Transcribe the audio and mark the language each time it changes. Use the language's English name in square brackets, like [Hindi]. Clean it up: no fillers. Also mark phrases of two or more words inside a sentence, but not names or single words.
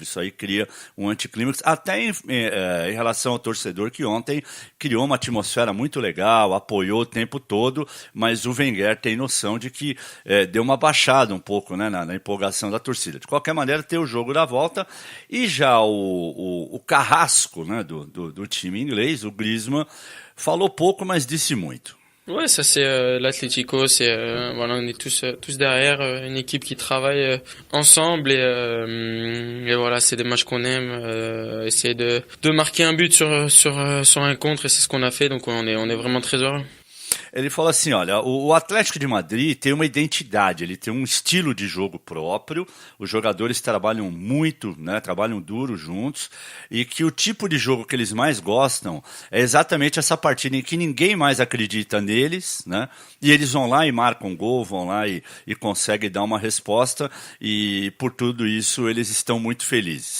[Portuguese] Isso aí cria um anticlímax, até em relação ao torcedor que ontem criou uma atmosfera muito legal, apoiou o tempo todo, mas o Wenger tem noção de que deu uma baixada um pouco, né, na empolgação da torcida. De qualquer maneira, tem o jogo da volta e já o carrasco, né, do time inglês, o Griezmann, falou pouco, mas disse muito. [French] Ouais, ça c'est l'Atlético, c'est voilà, on est tous derrière une équipe qui travaille ensemble et voilà, c'est des matchs qu'on aime, essayer de marquer un but sur un contre et c'est ce qu'on a fait, donc on est vraiment très heureux. [Portuguese] Ele falou assim, olha, o Atlético de Madrid tem uma identidade, ele tem um estilo de jogo próprio, os jogadores trabalham muito, né, trabalham duro juntos, e que o tipo de jogo que eles mais gostam é exatamente essa partida em que ninguém mais acredita neles, né, e eles vão lá e marcam gol, vão lá e conseguem dar uma resposta, e por tudo isso eles estão muito felizes.